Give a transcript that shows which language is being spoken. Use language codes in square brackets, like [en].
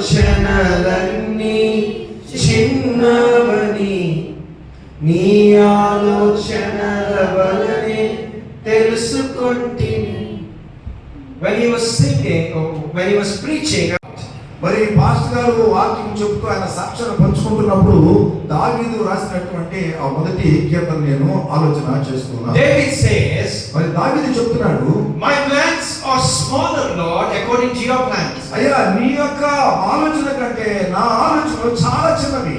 [te] నాలోచనలన్నీ చిన్నవని నీ ఆలోచనల వలనే తెలుసుకుంటిని. [en] When he was singing or when he was preaching, [te] మరి పాస్టర్ గారు వాక్యం చెప్తూ ఆయన సాక్ష్యాన్ని పంచుకుంటున్నప్పుడు దావీదు రాసినటువంటి ఆ మొదటి కీర్తన నేను ఆలోచన చేస్తున్నాను. [en] David says, [te] మరి దావీదు చెప్తున్నాడు, [en] my plans are smaller, Lord, according to your plans. [te] అయ్యా నీ యొక్క ఆలోచన కంటే నా ఆలోచనలు చాలా చిన్నవి.